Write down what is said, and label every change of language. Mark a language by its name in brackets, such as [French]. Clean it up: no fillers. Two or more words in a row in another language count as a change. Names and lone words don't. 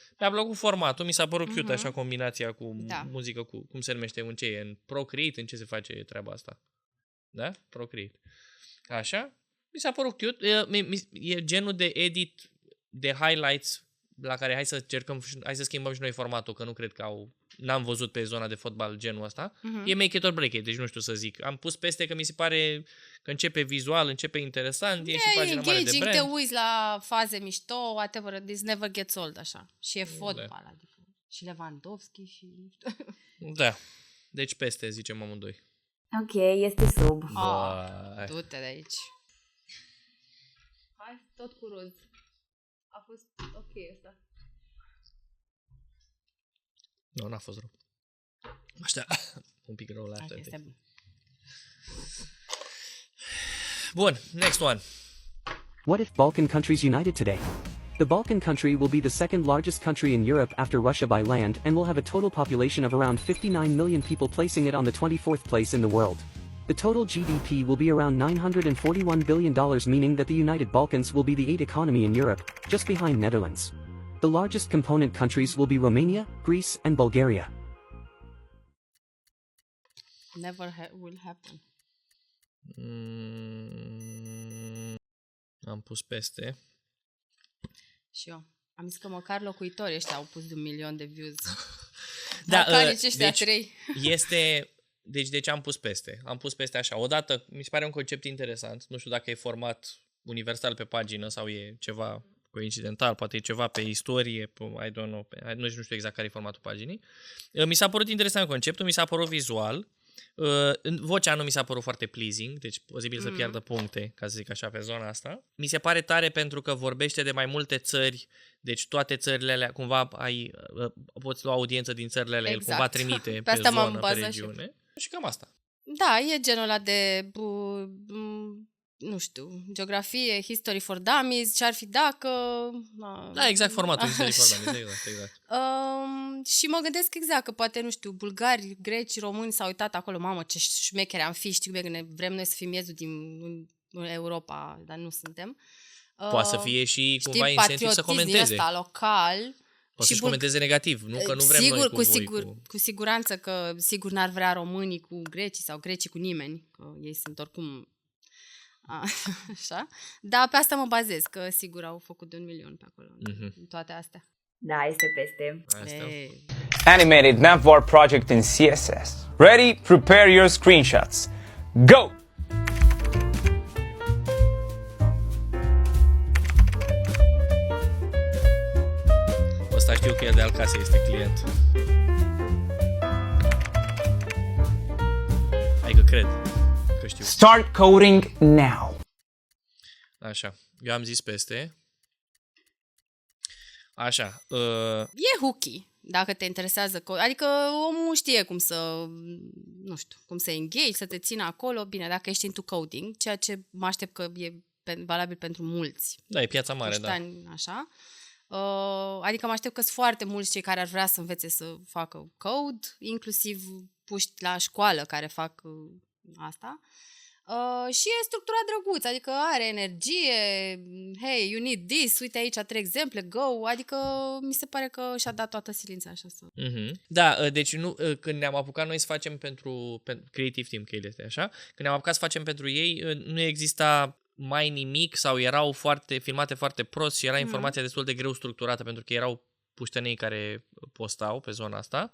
[Romanian] Mi-a plăcut formatul, mi s-a părut cute așa combinația cu muzică, cu cum se numește, în ce e, în Procreate, în ce se face treaba asta. Da? Procreate. Așa? Mi s-a părut cute. E genul de edit de highlights la care hai să schimbăm și noi formatul, că nu cred că n-am văzut pe zona de fotbal genul ăsta. [English] E make it or break it, [Romanian] deci nu știu să zic. Am pus peste că mi se pare că începe vizual, începe interesant, e și pagina mare de brand. Te uiți la faze mișto, [English] whatever, this never gets old, [Romanian] așa. Și e fotbal, adică. Și Lewandowski și nu știu. Da. Deci peste, zicem amândoi. Ok, este sub. Du-te de aici. Hai, tot cu roz. A fost ok ăsta. Nu, n-a fost rău. Ăștia, un pic rău la asta. Este bun. Bun, [English] next one. What if Balkan countries united today? The Balkan country will be the second largest country in Europe after Russia by land and will have a total population of around 59 million people, placing it on the 24th place in the world. The total GDP will be around $941 billion, meaning that the United Balkans will be the 8th economy in Europe, just behind Netherlands. The largest component countries will be Romania, Greece, and Bulgaria. Never will happen. [Romanian] Am pus peste. Și eu. Am zis că măcar locuitorii ăștia au pus de 1 milion de views. Da, nici ăștia deci 3. Este... Deci am pus peste. Am pus peste așa. Odată, mi se pare un concept interesant. Nu știu dacă e format universal pe pagină sau e ceva coincidental, poate e ceva pe istorie, [English] I don't know, [Romanian] nu știu exact care e formatul paginii. Mi s-a părut interesant conceptul, mi s-a părut vizual. Vocea nu mi s-a părut foarte pleasing, deci posibil să piardă puncte, ca să zic așa, pe zona asta. Mi se pare tare pentru că vorbește de mai multe țări, deci toate țările alea, cumva poți lua audiență din țările alea, el cumva trimite pe zonă, pe regiune. Și cam asta. Da, e genul ăla de, nu știu, geografie, [English] history for dummies, [Romanian] ce-ar fi dacă... Da, exact formatul [English] history for dummies, [Romanian] exact. Și mă gândesc exact că poate, nu știu, bulgari, greci, români s-au uitat acolo, mamă, ce șmecheri am fi, știu că vrem noi să fim miezul din Europa, dar nu suntem. Poate să fie și cumva știi, incentiv să patriotism din comenteze. ăsta local. Poate să-și comenteze negativ, nu că nu vrem sigur, noi cu voi. Cu siguranță că sigur n-ar vrea românii cu grecii sau grecii cu nimeni, că ei sunt oricum așa. Dar pe asta mă bazez, că sigur au făcut de 1 milion pe acolo, în toate astea. Da, este peste. Asta. [English] Animated navbar project in CSS. Ready? Prepare your screenshots. Go! [Romanian] Ăsta știu că el de al casei este client. Hai că cred că știu. [English] Start coding now. [Romanian] Așa, eu am zis peste. Așa. E hooky, dacă te interesează. Adică omul știe cum să, nu știu, cum să engage, să te țină acolo. Bine, dacă ești [English] into coding, [Romanian] ceea ce mă aștept că e valabil pentru mulți. Da, e piața mare, puștani, așa. Adică mă aștept că sunt foarte mulți cei care ar vrea să învețe să facă code, inclusiv puști la școală care fac asta. Și e structurat drăguț, adică are energie, [English] hey, you need this, [Romanian] uite aici 3 exemple, go, adică mi se pare că și-a dat toată silința așa să... Da, deci nu, când ne-am apucat noi să facem pentru Creative Team, că el este așa, când ne-am apucat să facem pentru ei, nu exista mai nimic sau erau filmate foarte prost și era informația destul de greu structurată pentru că erau puștenii care postau pe zona asta.